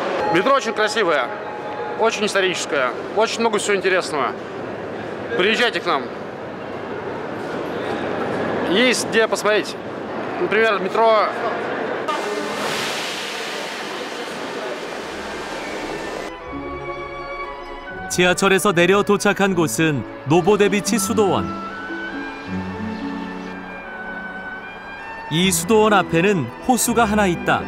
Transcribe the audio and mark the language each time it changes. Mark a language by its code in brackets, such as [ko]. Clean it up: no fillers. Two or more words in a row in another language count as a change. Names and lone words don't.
[ru] Метро очень красивое, очень историческое, очень много всего интересного. Приезжайте к нам. Есть где посмотреть. Например, метро. [ko] 지하철에서 내려 도착한 곳은 노보데비치 수도원. 이 수도원 앞에는 호수가 하나 있다.